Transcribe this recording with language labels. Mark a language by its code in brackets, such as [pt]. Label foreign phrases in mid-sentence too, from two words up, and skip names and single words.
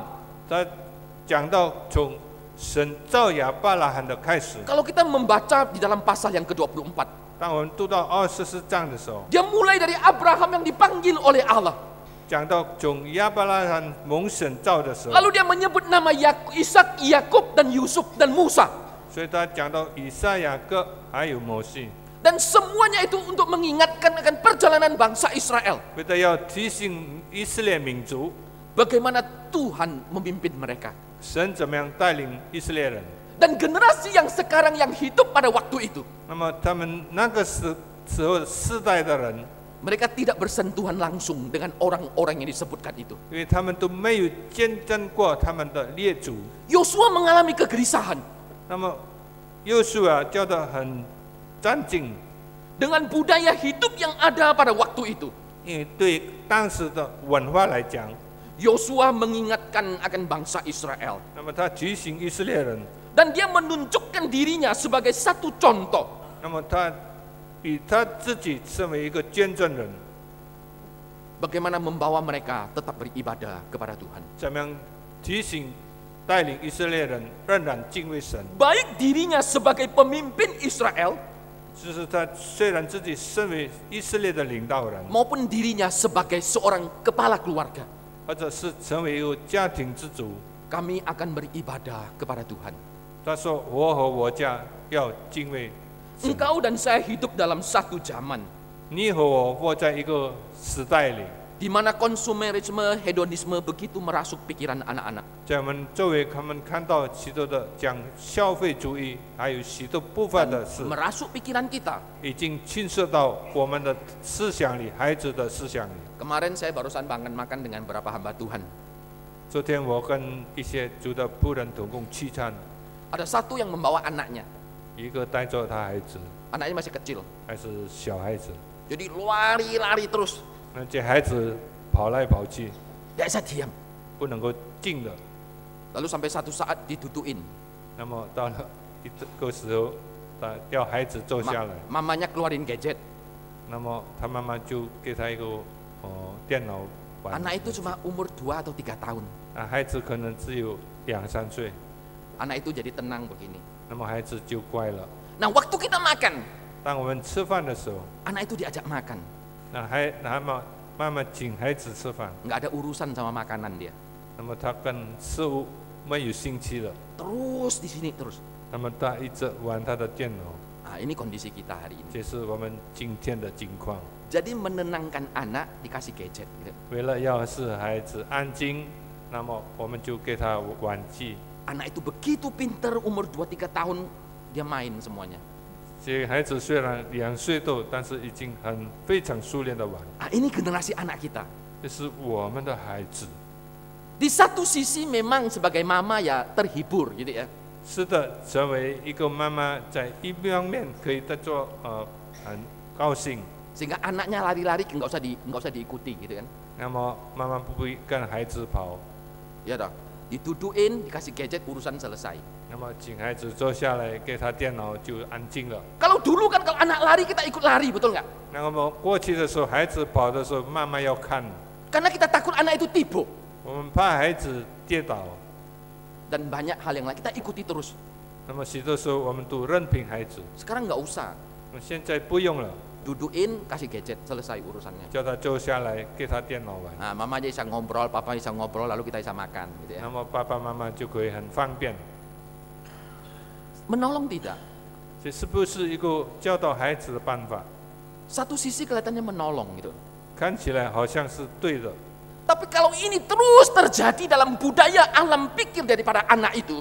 [zh] 他讲到从神造亚伯拉罕的开始， [id] Kalau kita membaca di dalam pasal yang ke-24, [zh] 当我们读到24章的时候， [id] dia mulai dari Abraham yang dipanggil oleh Allah. [zh] 讲到从亚伯拉罕蒙神造的时候， [id] Lalu dia menyebut nama Ishak, Yakub, dan Yusuf, dan Musa. [zh] 所以他讲到以赛雅各还有摩西， [id] Dan semuanya itu untuk mengingatkan akan perjalanan bangsa Israel. [zh] 为了要提醒以色列民族， [id] Bagaimana Tuhan memimpin mereka. [zh] 神怎么样带领以色列人。 [id] Dan generasi yang sekarang yang hidup pada waktu itu, [zh] 那么他们那个时候世代的人， [id] mereka tidak bersentuhan langsung dengan orang-orang yang disebutkan itu. [zh] 因为他们都没有见证过他们的列祖， [id] Yosua mengalami kegelisahan [zh] 那么约书亚教得很战兢， [id] dengan budaya hidup yang ada pada waktu itu. [zh] 因为对当时的文化来讲， [id] Yosua mengingatkan akan bangsa Israel. [zh] 那么他提醒以色列人， [id] Dan dia menunjukkan dirinya sebagai satu contoh. [zh] 那么他以他自己身为一个见证人， [id] Bagaimana membawa mereka tetap beribadah kepada Tuhan. [zh] 怎么样提醒带领以色列人仍然敬畏神。 [id] Baik dirinya sebagai pemimpin Israel, [zh] 就是他虽然自己身为以色列的领导人， [id] maupun dirinya sebagai seorang kepala keluarga. [zh] 或者是成为一个家庭之主， [id] Kami akan beribadah kepada Tuhan. [zh] 他说：“我和我家要敬畏神。 [id] Engkau dan saya hidup dalam satu zaman [zh] 你和我活在一个时代里， [id] di mana konsumerisme, hedonisme begitu merasuk pikiran anak-anak. [zh] 在我们周围，他们看到许多的讲消费主义，还有许多部分的事， [id] Merasuk pikiran kita. [zh] 已经侵涉到我们的思想里，孩子的思想里。 [id] Kemarin saya barusan makan dengan beberapa hamba Tuhan. [zh] 昨天我跟一些主的仆人同共聚餐， [id] Ada satu yang membawa anaknya. [zh] 一个带着他孩子， [id] Anaknya masih kecil. [zh] 还是小孩子， [id] Jadi lari-lari terus. [zh] 那这孩子跑来跑去， [id] Tidak bisa diam. [zh] 不能够静的。 [id] Lalu sampai satu saat diduduin. [zh] 那么到了一个时候，他要孩子坐下来， [id] Mamanya keluarin gadget. [zh] 那么他妈妈就给他一个电脑玩。 [id] Anak itu cuma umur 2 atau 3 tahun. [zh] 孩子可能只有2-3岁， [id] Anak itu jadi tenang begini. [zh] 那么孩子就乖了。 [id] Nah, waktu kita makan, [zh] 当我们吃饭的时候， [id] anak itu diajak makan. [zh] 那妈妈请孩子吃饭， [id] Nggak ada urusan sama makanan dia. [zh] 那么他跟食物没有兴趣了， [id] Terus di sini terus. [zh] 那么他一直玩他的电脑。 [id] Nah, ini kondisi kita hari ini. [zh] 这是我们今天的情况。 [id] Jadi menenangkan anak dikasih gadget. Gitu. [zh] 为了要使孩子安静，那么我们就给他玩具。 [id] Anak itu begitu pinter, umur 2-3 tahun dia main semuanya. [zh] 这孩子虽然2岁多，但是已经非常熟练的玩。 [id] Ah, ini generasi anak kita. [zh] 这是我们的孩子。 [id] Di satu sisi memang sebagai mama ya terhibur gitu ya. [zh] 是的，成为一个妈妈，在一方面可以做很高兴。 [id] Sehingga anaknya lari-lari nggak usah diikuti gitu kan. [zh] 那么妈妈不会跟孩子跑， [id] Ya dah. Diduduin, dikasih gadget, urusan selesai. [zh] 那么请孩子坐下来，给他电脑就安静了。 [id] Kalau dulu kan kalau anak lari kita ikut lari, betul nggak? [zh] 那么过去的时候，孩子跑的时候，妈妈要看， [id] Karena kita takut anak itu tipu. [zh] 我们怕孩子跌倒。 [id] Dan banyak hal yang lain kita ikuti terus. [zh] 那么许多时候我们都任凭孩子， [id] Sekarang nggak usah. [zh] 现在不用了， [id] Duduin, kasih gadget, selesai urusannya. [zh] 叫他坐下来，给他电脑玩。 [id] Nah, mama aja bisa ngobrol, papa bisa ngobrol, lalu kita bisa makan gitu ya. [zh] 那么爸爸妈妈就可以很方便。 [id] Menolong tidak? [zh] 这是不是一个教导孩子的办法？ [id] Satu sisi kelihatannya menolong gitu. [zh] 看起来好像是对的， [id] Tapi kalau ini terus terjadi dalam budaya alam pikir daripada anak itu,